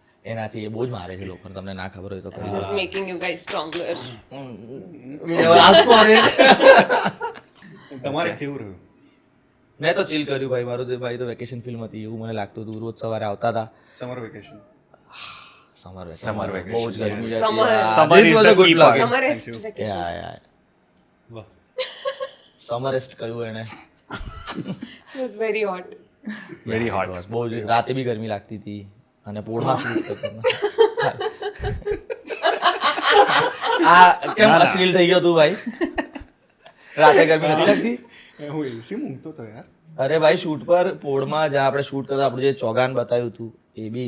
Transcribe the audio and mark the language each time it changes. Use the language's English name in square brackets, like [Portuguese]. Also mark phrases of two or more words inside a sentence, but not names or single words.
[Gujarati] એ બહુ જ મારે છે લોકોને, તમને ના ખબર હોય તો કહી [English] just making you guys stronger. [Gujarati] તમારે કેવું રહ્યું? મેં તો ચીલ કર્યું ભાઈ. મારું ભાઈ તો વેકેશન ફિલ્મ હતી એવું મને લાગતું હતું. રોજ સવારે આવતા હતા. [English] summer vacation. સમર Summer [Gujarati] વેકેશન બહુ જ ગરમી હતી. [English] Summer. Summer is the key part. summerest vacation. યા [Gujarati] વાહ. સમરેસ્ટ કહ્યું એને. [English] It was very hot. very hot. [Gujarati] બહુ જ રાતે બી ગરમી લાગતી હતી અને પોળમાં શૂટ કરતો. આ કેમ અશ્લીલ થઈ ગયો તું ભાઈ? રાતે ગરમી નથી લાગતી? હું એસી મૂકતો તો યાર. અરે ભાઈ શૂટ પર પોળમાં જ્યાં આપણે શૂટ કરતા આપણું જે ચોગાન બતાવ્યું હતું એ બી